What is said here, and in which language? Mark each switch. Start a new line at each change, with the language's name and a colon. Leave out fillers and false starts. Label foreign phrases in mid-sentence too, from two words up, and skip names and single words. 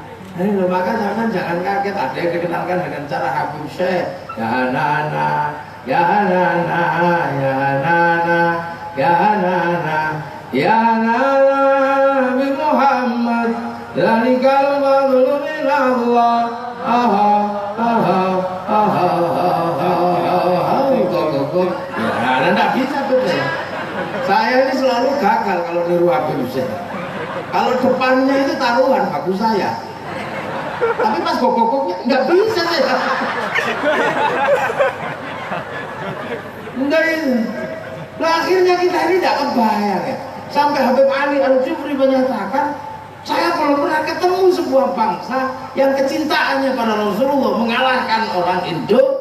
Indonesian: Maka jangan kaget, ada yang dikenalkan dengan cara Habib Syekh. Ya nana, ya nana, ya nana, ya nana, ya nana Nabi Muhammad.
Arabic: ذلك الفضل من الله. Aha, aha, aha, aha.
Indonesian: Ya, tidak bisa betul. Saya ini selalu gagal kalau niru Habib Syekh. Kalau depannya itu taruhan bagus saya. Tapi pas gogoknya nggak bisa saya. Enggak itu. Nah, akhirnya kita ini tidak kebayang ya. Sampai Habib Ali Al-Jufri menyatakan, saya belum pernah ketemu sebuah bangsa yang kecintaannya pada Rasulullah mengalahkan orang Indo.